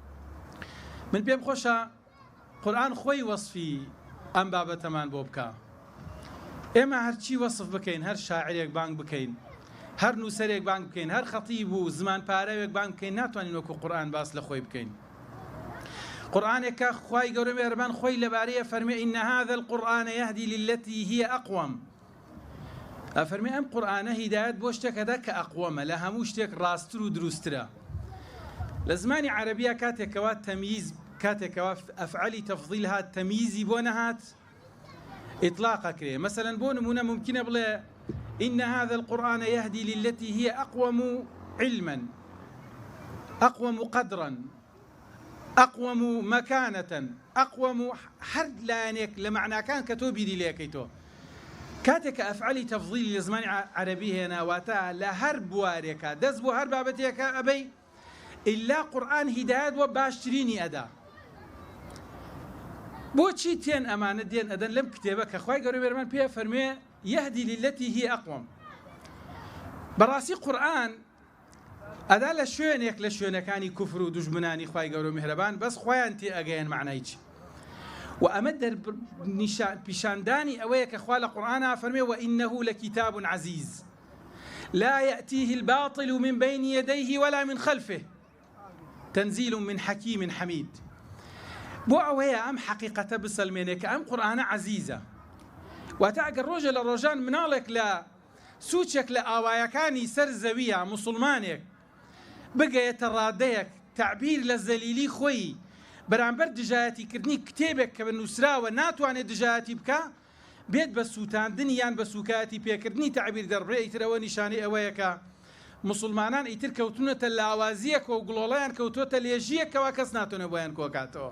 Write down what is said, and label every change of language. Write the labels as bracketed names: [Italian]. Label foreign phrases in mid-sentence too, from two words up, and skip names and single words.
[Central Kurdish] من پێم خۆشە قورئان خۆی وەصفی ئەم بابەتەمان بۆ بکە. ئێمە هەرچی وەصف بکەین، هەر شاعرێک بانگ بکەین، هەر نووسەرێک بانگ بکەین، هەر خەتیب و زمان پارەوێک بانگ بکەین، ناتوانین وەکو قورئان باس لە خۆی بکەین. قورئانێکە خوای گەورە مێهرەبان خۆی لەبارەیە فەرمێ [Arabic] إن هذا القرآن يهدي للتي هي أقوم. [Central Kurdish] ئەفەرمێ ئەم قورئانە هیدایەت بۆ شتێکەدا کە ئەقوەمە، لە هەموو شتێک ڕاستتر و دروسترە. لە زمانی عەرەبیە کاتێکەوە تەمییز، کاتێکەوە ئەفعەلی تەفضیل هات تەمییزی بۆ نەهات ئیطلاقە کرێ. مەسەلەن بۆ نمونە ممکنە بڵێ [Arabic] إن هذا القرآن يهدي للتي هي أقوم علما، أقوم قدرا، أقوم مكانة، أقوم [Central Kurdish] هەر لایەنێک لە معناکان کە تۆ بیری لێکەیتۆ. کاتێک کە ئەفعەلی تەفضیلی لە زمانی عەرەبی هێناواتە لە هەر بوارێکە دەست بۆ هەر بابەتێکە ئەبەی ئیلا قورئان هیدایەت بۆ باشترینی ئەدا. بۆچی تێن ئەمانە دێن ئەدەن لەم کتێبە کە خوای گەورە مێهرەبان پێ فەرمێ [Arabic] يهدي للتي هي أقوم. [Central Kurdish] بەڕاستی قورئان ئەدا لە شوێنێک لە شوێنەکانی کوفر و دوژمنانی خوای گەورە مێهرەبان بەس خۆیان تێ ئەگەیەن معنای چی. و ئەمە پیشاندانی ئەوەیە کە خوا لە قورئانە فەرمێ [Arabic] وإنه لكتاب عزيز لا يأتيه الباطل من بين يديه ولا من خلفه تەنزیل من حەکیم حەمید. [Central Kurdish] بۆ ئەوەیە ئەم حەقیقەتە بسەلمێنێ کە ئەم قورئانە عەزیزە، واتە ئەگەر ڕۆژە لە ڕۆژان مناڵێک لە سوچێک لە ئاوایەکانی سەر زەویە مسلمانێک بگەیەتە ڕادەیەک تعبیر لە زەلیلی خۆی بەرامبەر دژایەتیکردنی کتێبێک کە بنووسراوە ناتوانێت دژایەتی بکە، بێت بە سووتاندنی یان بە سوکایەتی پێکردنی تعبیر دەڕبرێ، ئیترەوە نیشانەی ئەوەیە کە مسلمانان ئیتر کەوتونەتە لاوازیەک و گوڵۆڵەیان کەوتوتە لێژیەکەوە کەس ناتوانێت بۆیان کۆکاتەوە.